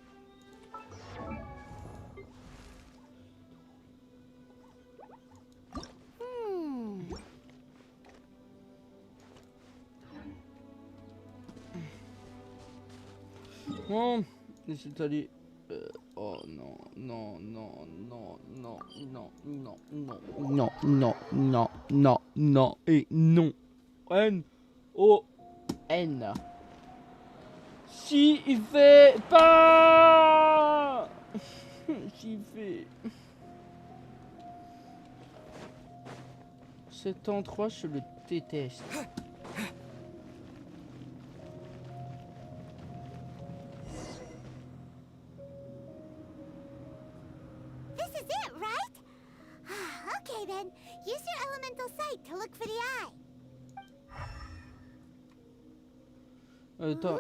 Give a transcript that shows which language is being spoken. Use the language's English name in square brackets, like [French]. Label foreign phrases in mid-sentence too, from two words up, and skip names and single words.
[French] Bon, c'est allé. Oh non, non, non, non, non, non, non, non, non, non, non, non, non, et non. N-O-N. J'y vais pas. J'y vais. Cet endroit, je le déteste. [English] This is it, right? Okay then, use your elemental sight to look for the eye. [French] Attends.